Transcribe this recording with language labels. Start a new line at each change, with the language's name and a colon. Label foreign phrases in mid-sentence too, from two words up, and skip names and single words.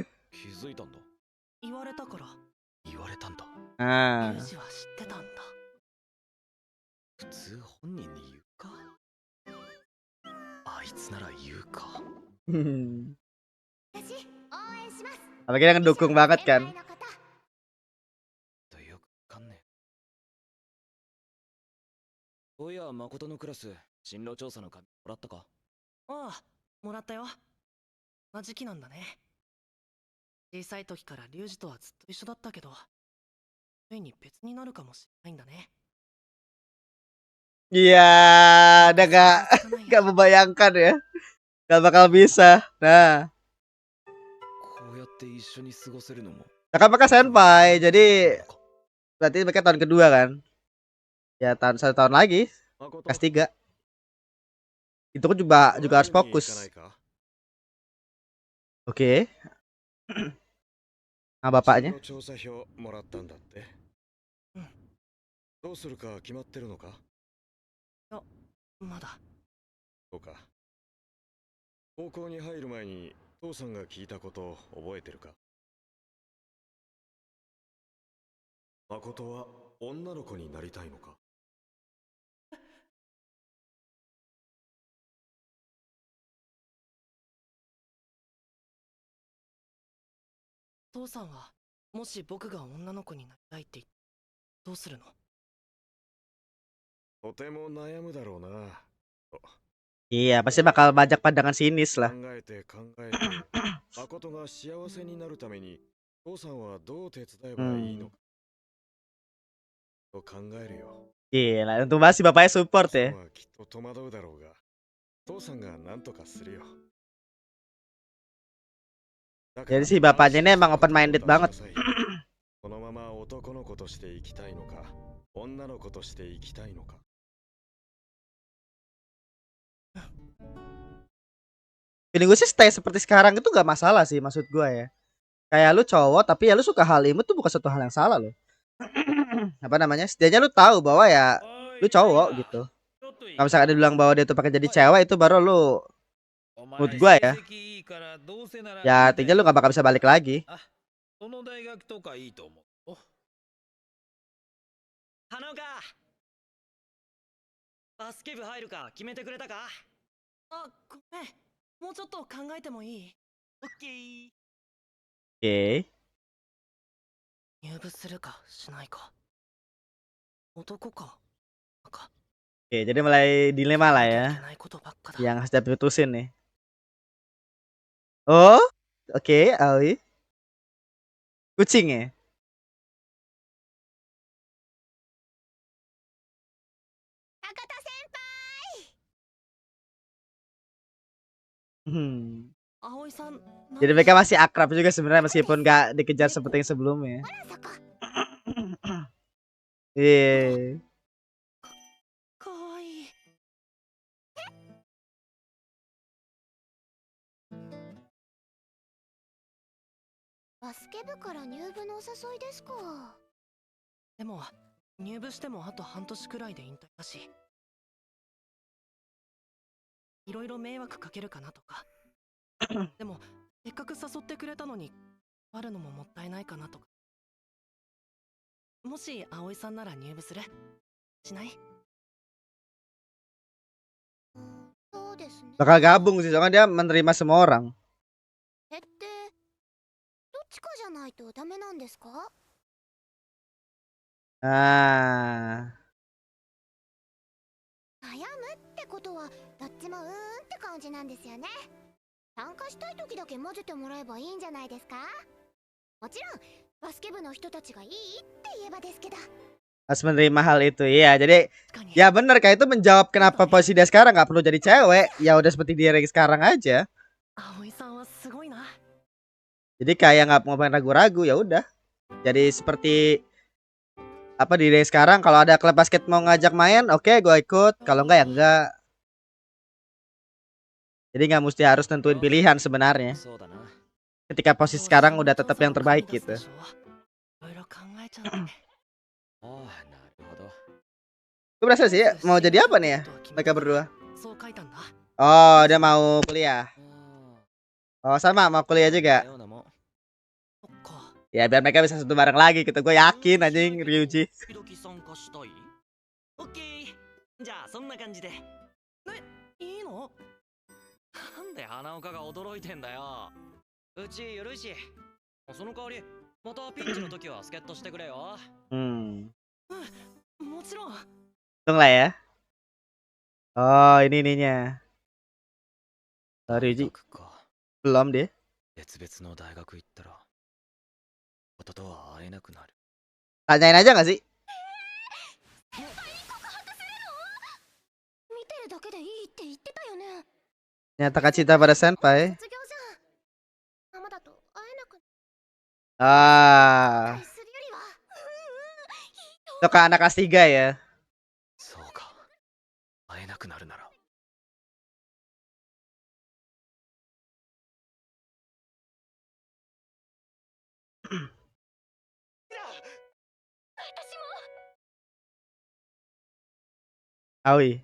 Japanese: き気づいたんだ。言われたから。言われたんだ。 Ah. ユージは知ってたんだ。普通本人に言うか。あいつなら言うか。私応援します。
Indonesian: Apalagi dia ngedukung banget kan.
Japanese: 先輩のこととよくわかんねえ。そういや、誠のクラス、進路調査の紙もらったか？ああ、もらったよ。まあ時期なんだね。小さい時からリュウジとはずっと一緒だったけど、 上に別になるかもしれないんだね。
Indonesian: Iya, udah
Japanese: 想像つかない
Indonesian: gak
Japanese: よ。
Indonesian: membayangkan ya. Gak bakal bisa. Nah,
Japanese: こうやって一緒に過ごせるのも
Indonesian: nah kan mereka
Japanese: 君の
Indonesian: senpai,
Japanese: 友達だ
Indonesian: jadi
Japanese: からなのか。
Indonesian: berarti mereka tahun kedua kan? Ya tahun 1 tahun lagi,
Japanese: 誠
Indonesian: kelas 3. Itu kan juga harus
Japanese: ドライブに行かない
Indonesian: fokus.
Japanese: か
Indonesian: Oke, sama
Japanese: 進
Indonesian: bapaknya.
Japanese: 路調査票もらったんだって。うん。どうするか決まってるのかまだ。そうか。高校に入る前に父さんが聞いたことを覚えてるか誠は女の子になりたいのか父さんはもし僕が女の子になりたいって言ってどうするの？とても悩むだろうな。
Indonesian: Iya, pasti bakal banyak pandangan sinis
Japanese: 考
Indonesian: lah.
Japanese: えて誠が幸せになるために父さんはどう手伝えばいいのかと考えるよ。
Indonesian: Gila, untuk masih bapaknya
Japanese: 父
Indonesian: support
Japanese: さん
Indonesian: ya.
Japanese: はきっと戸惑うだろうが父さんが何とかするよ。
Indonesian: Jadi si bapaknya ini emang
English: open minded
Indonesian: banget.
Japanese: このまま男の子として生きたいのか女の子として生きたいのか
Indonesian: Feeling gue sih stay seperti sekarang itu gak masalah sih, maksud gue ya. Kayak lu cowok tapi ya lu suka hal imut tuh bukan suatu hal yang salah loh. Apa namanya? Setidaknya lu tahu bahwa ya lu cowok gitu. Kalau misalkan dia bilang bahwa dia tuh pakai jadi cewek itu baru lu, menurut gue ya, ya artinya lu gak bakal bisa balik lagi.
Japanese: その大学とかいいと思う。花岡、バスケ部入るか決めてくれたか？あ、ごめん。もうちょっと考えてもいい？オッケー。
Indonesian: Oke.
Japanese: 入部するかしないか。男か。か。
Indonesian: Oke, jadi mulai dilema lah ya
Japanese: いけないことばっかだ。
Indonesian: yang harus diputusin nih. Oh, oke, Aoi. Kucing ya? Hmm.
Japanese: 葵さん、
Indonesian: Jadi mereka masih akrab juga sebenarnya meskipun gak dikejar seperti yang sebelumnya.
Japanese: ほらそこ
Indonesian: Iya.
Japanese: かわいい。バスケ部から入部のお誘いですか。でも、入部してもあと半年くらいで引退だし。いろいろ迷惑かけるかなとか。でも、せっかく誘ってくれたのに、あるのももったいないかなとか。もし葵さんなら入部する？しない？そうですね。
Indonesian: Bakal gabung sih soalnya dia menerima semua orang.
Japanese: えってどっちかじゃないとダメなんですか？ Ah. 悩むってことはどっちもって感じなんですよね。参加したい時だけ混ぜてもらえばいいんじゃないですか？もちろんバスケ部の人たちがいいって言えばですけど。
Indonesian: Harus menerima hal itu. Iya, jadi
Japanese: 確かに。
Indonesian: ya bener kayak itu menjawab kenapa posisi dia sekarang nggak perlu jadi cewek. Ya udah seperti dia yang sekarang aja.
Japanese: 葵さんはすごいな。
Indonesian: Jadi kayak nggak mau main ragu-ragu ya udah. Jadi seperti apa di dia sekarang kalau ada klub basket mau ngajak main, oke gue ikut. Kalau enggak ya enggak. Jadi nggak mesti harus nentuin pilihan sebenarnya.
Japanese: そうだな。
Indonesian: Ketika posisi sekarang udah tetap yang terbaik gitu.
Japanese: いろいろ考えちゃって。ああ、なるほど。
Indonesian: Gue berasa sih mau jadi apa nih ya mereka berdua?
Japanese: そう書いたんだ。
Indonesian: Oh dia mau kuliah. あ Oh sama mau kuliah あ、 juga.
Japanese: ようなもん。そっか。
Indonesian: Ya biar mereka bisa satu bareng lagi gitu. Gue yakin anjing Ryuji.
Japanese: 時々参加したい？オッケー。じゃあそんな感じで。いいの？なんで花岡が驚いてんだよ。うちゆるいし。その代わり、またピンチの時は助っ人してくれよ。 Hmm. もちろん。
Indonesian: Hitung lah ya. Oh ini ininya. Oh,
Japanese: 大
Indonesian: Ryuji
Japanese: 学か。
Indonesian: belum deh.
Japanese: 別々の大学行ったら、弟とは会えなくなる。
Indonesian: Tanyain aja gak sih?
Japanese: 見てるだけでいいって言ってたよね。
Indonesian: Nyatakan cinta pada senpai.
Japanese: 卒業じゃん。ママだと会えなくなっ Ah, たりするよりは。
Indonesian: itu ke anak kelas 3 ya.
Japanese: そうか。会えなくなるなら。
Indonesian: Aoi.